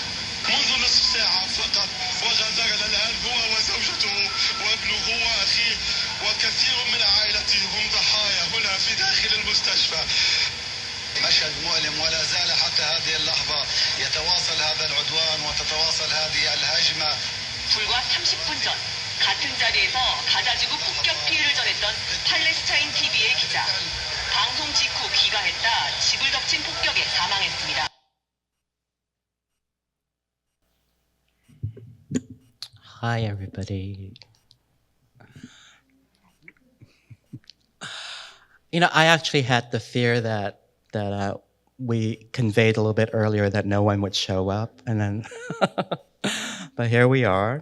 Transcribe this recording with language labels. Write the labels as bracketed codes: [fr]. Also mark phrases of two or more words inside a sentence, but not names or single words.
[ar] منذ نصف ساعة فقط وجدنا الآن هو وزوجته وابنه وأخيه وكثير من عائلته هم ضحايا هنا في داخل المستشفى. مشهد مؤلم ولا زال حتى هذه اللحظة يتواصل هذا العدوان وتتواصل هذه الهجمة. [ko] 불과 30분 전 같은 자리에서 가자지구 폭격 피해를 전했던 팔레스타인 TV의 기자. 방송 직후 귀가했다 집을 덮친 폭격에 사망했습니다. [en] Hi, everybody. You know, I actually had the fear that we conveyed a little bit earlier that no one would show up, and then, but here we are.